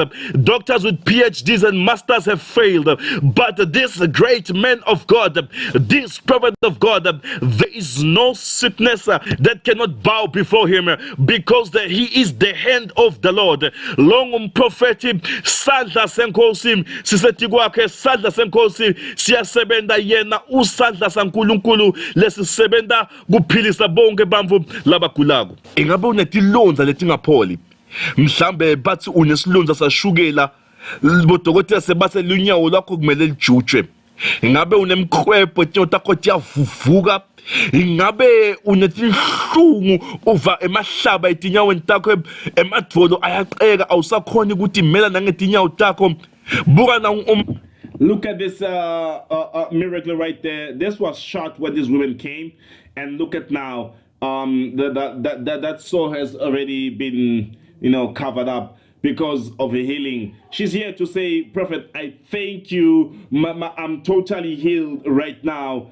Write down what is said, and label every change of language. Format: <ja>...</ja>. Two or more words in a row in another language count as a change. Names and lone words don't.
<en>Doctors with PhDs and masters have failed. But this great man of God, this prophet of God, there is no sickness that cannot bow before him, because he is the hand of the Lord. Long prophetic</en> <ss>sandla senkosi sisethi kwakhe sandla senkosi siyasebenta yena usandla sankulunkulu lesisebenta kuphilisa bonke bamvu labagulako. Ingabe unetilonza letingapholi, mhlambe bathi unesilonza sashukela, bodokotela sebathe lunyawo lwakho kumele lijutshwe. Ingabe unemkhwepho takho tiyavuvuka, ingabe unetinhlungu uva emahlaba etinyaweni takho, emadvolo ayaqeka awusakhona ukuthi imela nangetinyawo takho. Buka na</ss> <en>Look at this miracle right there. This was shot when these women came, and look at now. That sore has already been, covered up because of a healing. She's here to say, Prophet, I thank you. I'm totally healed right now.</en>